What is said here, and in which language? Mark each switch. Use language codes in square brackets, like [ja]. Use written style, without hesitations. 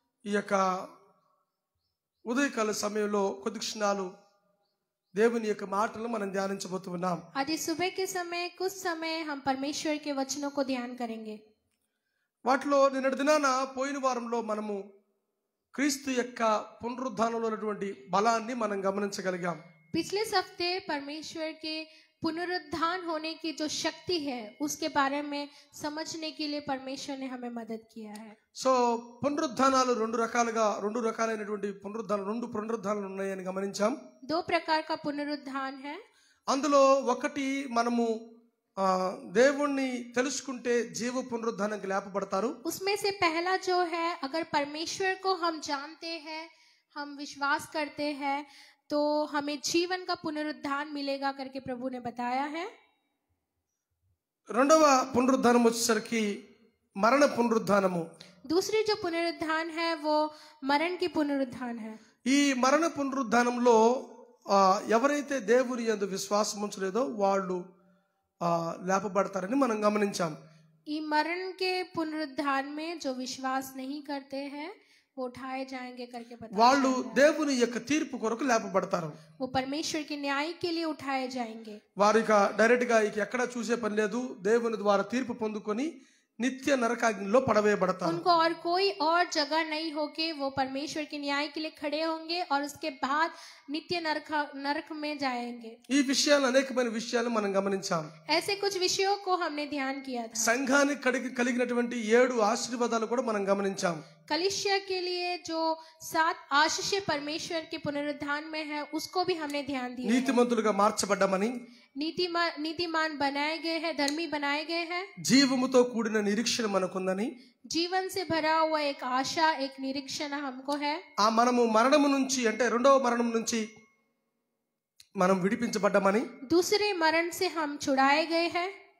[te] ఈ యొక్క ఉదయకాల సమయంలో కొద్ది క్షణాలు దేవుని యొక్క మాటలను మనం ధ్యానించబోతున్నాం. [hi] आज सुबह के समय कुछ समय हम परमेश्वर के वचनों को ध्यान करेंगे. [te] వాటిలో నిన్నటి దినాన పోయిన వారంలో మనము క్రీస్తు యొక్క పునరుద్ధానంలో ఉన్నటువంటి బలాన్ని మనం గమనించగలిగాం. [hi] पिछले हफ्ते परमेश्वर के पुनरुत्थान होने की जो शक्ति है उसके बारे में समझने के लिए परमेश्वर ने हमें मदद किया है. [te] సో పునరుద్ధానాలు రెండు రకాలైనటువంటి పునరుద్ధానాలు ఉన్నాయని గమనించాం. [hi] दो प्रकार का पुनरुत्थान है. [te] అందులో ఒకటి మనము దేవుణ్ణి తెలుసుకుంటే జీవ పునరుద్ధానానికి లేపబడతారు. [hi] उसमें से पहला जो है, अगर परमेश्वर को हम जानते हैं, हम विश्वास करते हैं, तो हमें जीवन का पुनरुत्थान मिलेगा करके प्रभु ने बताया है. [te] రెండవ పునరుద్ధానం వచ్చేసరికి మరణ పునరుద్ధానము. [hi] दूसरी जो पुनरुत्थान है वो मरण की पुनरुत्थान है. [te] ఈ మరణ పునరుద్ధానంలో ఎవరైతే దేవుని యందు విశ్వాసం ఉంచలేదో వాళ్ళు లేపబడతారని మనం గమనించాం. ఈ [hi] मरण के पुनरुत्थान में जो विश्वास नहीं करते हैं वो उठाए जाएंगे करके बताया. [te] వాళ్ళు దేవుని యొక్క తీర్పు కొరకు లేపబడతారు. [hi] वो परमेश्वर के न्याय के लिए उठाए जाएंगे. [te] వారిక డైరెక్ట్ గా ఎక్కడ చూసే పని లేదు. దేవుని ద్వారా తీర్పు పొందుకొని నిత్య నరకాగ్నిలో పడవేయబడతారు. [hi] उनको और कोई और जगह नहीं होके वो परमेश्वर के न्याय के लिए खड़े होंगे और उसके बाद नित्य नरक में जाएंगे. [te] ఈ విషయాలు అనేకమైన విషయాలు మనం గమనించాం. [hi] ऐसे कुछ विषयों को हमने ध्यान किया था. [te] సంఘానికి కలిగినటువంటి 7 ఆశీర్వాదాలు కూడా మనం గమనించాం. [hi] कलीसिया के लिए जो 7 आशीष परमेश्वर के पुनरुत्थान में है उसको भी हमने ध्यान दिया. [te] నీతిమంతులుగా మార్చబడ్డామని, [hi] नीतिमान बनाए गए हैं, धर्मी बनाए गए हैं, [te] జీవముతో కూడిన నిరీక్షణ మనకుందని, [hi] जीवन से भरा हुआ एक आशा, एक निरीक्षण हमको है. [te] ఆ మనము మరణము నుంచి అంటే రెండవ మరణం నుంచి మనం విడిపించబడ్డామని, [hi] दूसरे मरण से हम छुड़ाए गए हैं.